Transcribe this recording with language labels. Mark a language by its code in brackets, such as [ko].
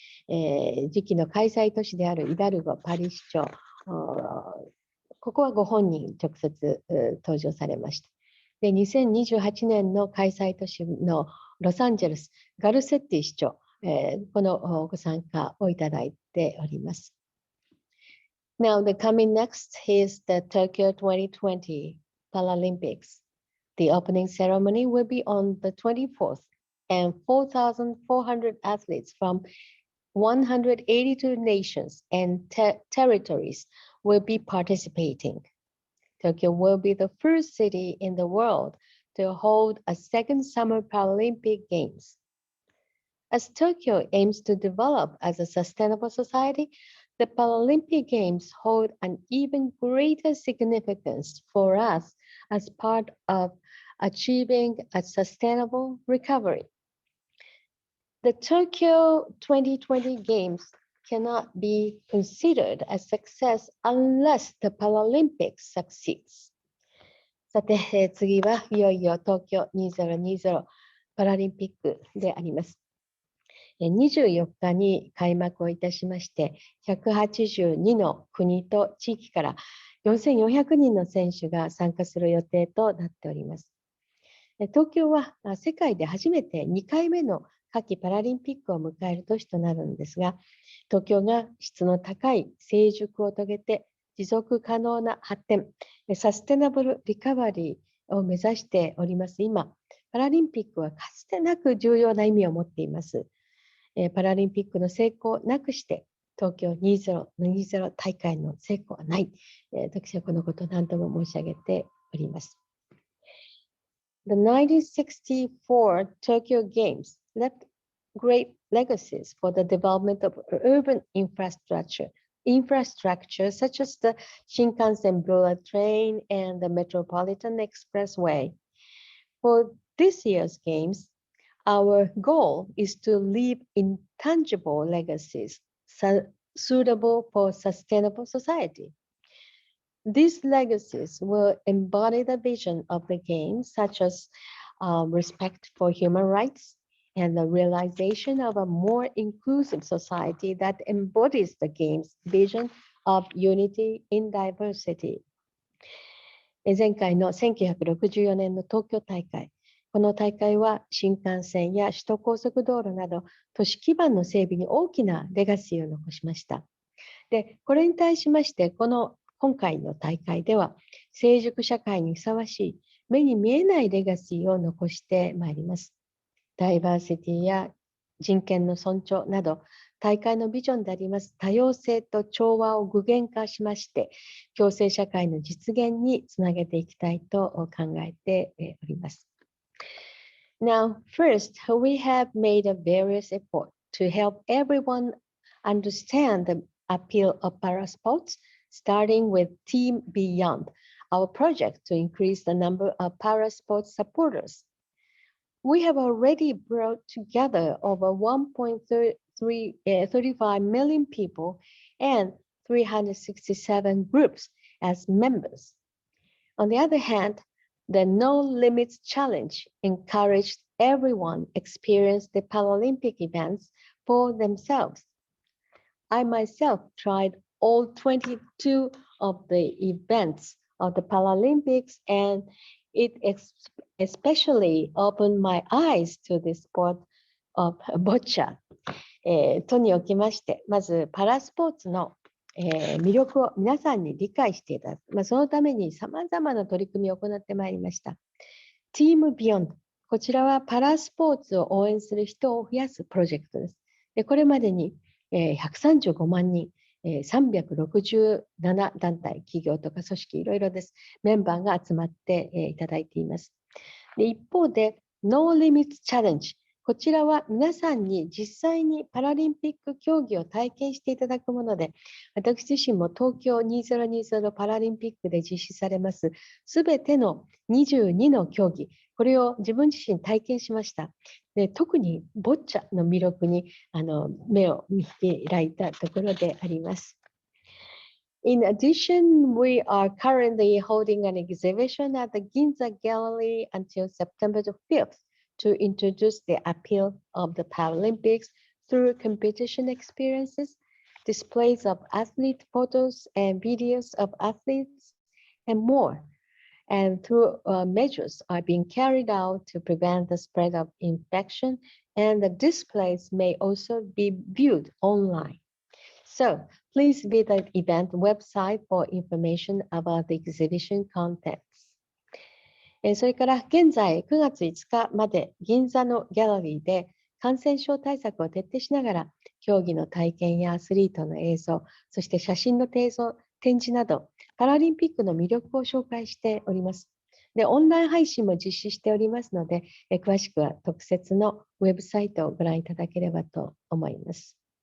[ja] 次期の開催都市であるイダルゴパリ市長、ここはご本人直接登場されました。で、2028年の開催都市のロサンゼルス、ガルセッティ市長、このご参加をいただいております。 [en] Now, the coming next is the Tokyo 2020 Paralympics. The opening ceremony will be on the 24th, and 4,400 athletes from 182 nations and territories will be participating. Tokyo will be the first city in the world to hold a second Summer Paralympic Games. As Tokyo aims to develop as a sustainable society, the Paralympic Games hold an even greater significance for us as part of achieving a sustainable recovery. The Tokyo 2020 Games cannot be considered a success unless the Paralympics succeeds. [ja] さて、次はいよいよ東京2020パラリンピックであります。 24日に開幕をいたしまして、182の国と地域から4400人の選手が参加する予定となっております。東京は世界で初めて2回目の夏季パラリンピックを迎える都市となるんですが、東京が質の高い成熟を遂げて持続可能な発展、サステナブルリカバリーを目指しております今、パラリンピックはかつてなく重要な意味を持っています。パラリンピックの成功なくして東京2020大会の成功はない。私はこのことを何度も申し上げております。 [en] The 1964 Tokyo Games left great legacies for the development of urban infrastructure such as the Shinkansen bullet train and the Metropolitan Expressway. For this year's games, our goal is to leave intangible legacies suitable for sustainable society. These legacies will embody the vision of the games, such as respect for human rights and the realization of a more inclusive society that embodies the games' vision of unity in diversity. [ja] 前回の1964年の東京大会、この大会は新幹線や首都高速道路など都市基盤の整備に大きなレガシーを残しました。で、これに対しまして今回の大会では成熟社会にふさわしい目に見えないレガシーを残してまいります。ダイバーシティや人権の尊重など大会のビジョンであります多様性と調和を具現化しまして共生社会の実現につなげていきたいと考えております。 [en] Now, first, we have made a various effort to help everyone understand the appeal of parasports, starting with Team Beyond, our project to increase the number of parasports supporters. We have already brought together over 1.35 million people and 367 groups as members. On the other hand, the No Limits Challenge encouraged everyone experience the Paralympic events for themselves. I myself tried all 22 of the events of the Paralympics, and it especially opened my eyes to the sport of boccia. [ja] とにおきまして、まずパラスポーツの魅力を皆さんに理解していただく、そのためにさまざまな取り組みを行ってまいりました。 Team Beyond、こちらはパラスポーツを応援する人を増やすプロジェクトです。でこれまでに135万人、367団体、企業とか組織いろいろです。メンバーが集まっていただいています。で一方で、No Limits Challenge、こちらは皆さんに実際にパラリンピック競技を体験していただくもので、私自身も東京2020パラリンピックで実施されますすべての22の競技、これを自分自身体験しました。で特にボッチャの魅力に目を見開いたところであります。 [en] In addition, we are currently holding an exhibition at the Ginza Gallery until September the 5th. To introduce the appeal of the Paralympics through competition experiences, displays of athlete photos and videos of athletes, and more. And through measures are being carried out to prevent the spread of infection, and the displays may also be viewed online. So please visit the event website for information about the exhibition contents. [ja] それから現在9月5日まで銀座のギャラリーで感染症対策を徹底しながら競技の体験やアスリートの映像、そして写真の展示などパラリンピックの魅力を紹介しております。で、オンライン配信も実施しておりますので、詳しくは特設のウェブサイトをご覧いただければと思います。